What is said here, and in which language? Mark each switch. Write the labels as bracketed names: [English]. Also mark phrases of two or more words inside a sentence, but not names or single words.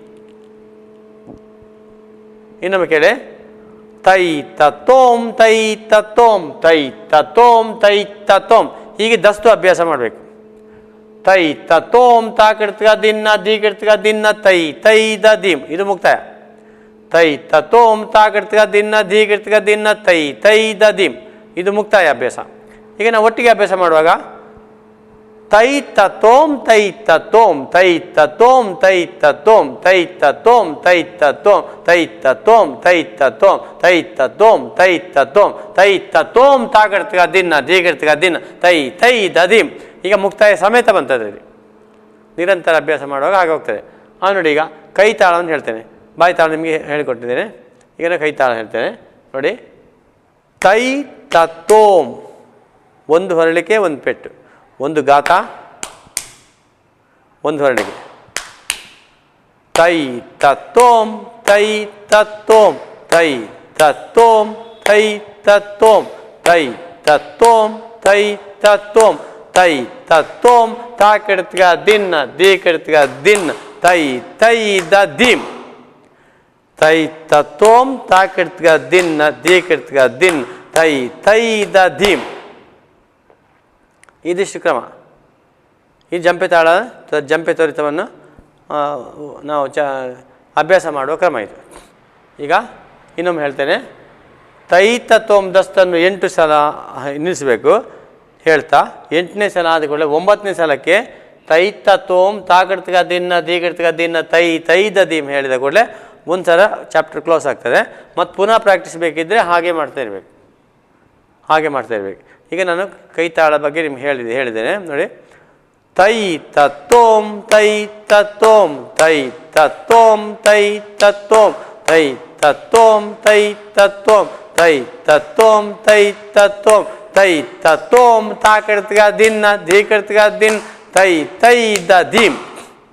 [Kannada] ಇನ್ನೊಮ್ಮೆ ಕೇಳಿ, ತೈ ತೋಮ್ ತೈ ತೋಮ್ ತೈ ತೋಮ್ ತೈ ತೋಮ್ ಹೀಗೆ ದಸ್ತು ಅಭ್ಯಾಸ ಮಾಡಬೇಕು. ತೈ ತೋಮ್ ತಾಕಡ್ತಗ ದಿನ್ನ ದೀಗಡ್ತಗ ದಿನ್ನ ತೈ ದ ದೀಮ್ ಇದು ಮುಕ್ತಾಯ. ತೈ ತೋಮ್ ತಾಕಡ್ತಗ ದಿನ್ನ ದೀಗಡ್ತಗ ದಿನ್ನ ತೈ ದ ದೀಮ್ ಇದು ಮುಕ್ತಾಯ ಅಭ್ಯಾಸ. ಈಗ ನಾವು ಒಟ್ಟಿಗೆ ಅಭ್ಯಾಸ ಮಾಡುವಾಗ ತೈ ತೋಮ್ ತೈ ತೋಮ್ ತೈ ತೋಮ್ ತೈ ತೋಮ್ ತೈ ತೋಮ್ ತೈ ತೋಮ್ ತೈ ತೋಮ್ ತೈ ತೋಮ್ ತೈ ತೋಮ್ ತೈ ತೋಮ್ ತೈ ತೋಮ್ ತಾಕಡ್ತಗ ದಿನ್ನ ದೀಗಡ್ತಗ ದಿನ್ನ ತೈ ದ ದೀಮ್. ಈಗ ಮುಕ್ತಾಯ ಸಮೇತ ಬಂತದೆ. ನಿರಂತರ ಅಭ್ಯಾಸ ಮಾಡುವಾಗ ಹಾಗೆ ಹೋಗ್ತದೆ. ನೋಡಿ ಈಗ ಕೈ ತಾಳವನ್ನು ಹೇಳ್ತೇನೆ, ಬಾಯಿ ತಾಳ ನಿಮಗೆ ಹೇಳಿಕೊಟ್ಟಿದ್ದೇನೆ. ಈಗ ನಾನು ಕೈ ತಾಳ ಹೇಳ್ತೇನೆ ನೋಡಿ. ತೈ ತೋಮ್ ಒಂದು ಹೊರಳಿಕೆ ಒಂದು ಪೆಟ್ಟು, ಒಂದು ಗಾತ ಒಂದು ಹೊರಳಿಕೆ. ತೈ ತೋಮ್ ತೈ ತೋಮ್ ತೈ ತೋಮ್ ತೈ ತೋಮ್ ತೈ ತೋಮ್ ತೈ ತೋಮ್ ತೈ ತೋಮ್ ತಾಕಡ್ತಗ ದಿನ್ನ ದೀಕಡ್ತಗ ದಿನ್ನ ತೈ ದ ದೀಮ್ ತೈ ತೋಮ್ ತಾಕಡ್ತಗ ದಿನ್ನ ದೀಕಡ್ತಗ ದಿನ್ ತೈ ದ ದೀಮ್. ಇದಿಷ್ಟು ಕ್ರಮ. ಈ ಜಂಪೆ ತಾಳ ಜಂಪೆ ತ್ವರಿತವನ್ನು ನಾವು ಅಭ್ಯಾಸ ಮಾಡುವ ಕ್ರಮ ಇದು. ಈಗ ಇನ್ನೊಮ್ಮೆ ಹೇಳ್ತೇನೆ. ತೈ ತೋಮ್ ದಸ್ತನ್ನು 8 ಸಲ ನಿಲ್ಲಿಸಬೇಕು ಹೇಳ್ತಾ 8ನೇ ಸಲ ಆದ ಕೂಡಲೇ 9ನೇ ಸಲಕ್ಕೆ ತೈ ತೋಮ್ ತಾಕಡ್ತಗ ದಿನ್ನ ದೀಗಡ್ತಗ ದಿನ್ನ ತೈ ದ ದೀಮ್ ಹೇಳಿದ ಕೂಡಲೇ ಒಂದು ಸಲ [English] chapter close [Kannada] ಆಗ್ತದೆ. ಮತ್ತು ಪುನಃ ಪ್ರಾಕ್ಟೀಸ್ ಬೇಕಿದ್ದರೆ ಹಾಗೆ ಮಾಡ್ತಾ ಇರಬೇಕು. ಈಗ ನಾನು ಕೈ ತಾಳ ಬಗ್ಗೆ ನಿಮ್ಗೆ ಹೇಳಿದ್ದೇನೆ ನೋಡಿ. ತೈ ತೋಮ್ ತೈ ತೋಮ್ ತೈ ತೋಮ್ ತೈ ತೋಮ್ ತೈ ತೋಮ್ ತೈ ತೋಮ್ ತೈ ತೋಮ್ ತೈ ತೋಮ್ ತೈ ತೋಮ್ ತಾಕಡ್ತಗ ದಿನ್ನ ದೀಕಡ್ತಗ ದಿನ್ ತೈ ದ ದೀಮ್.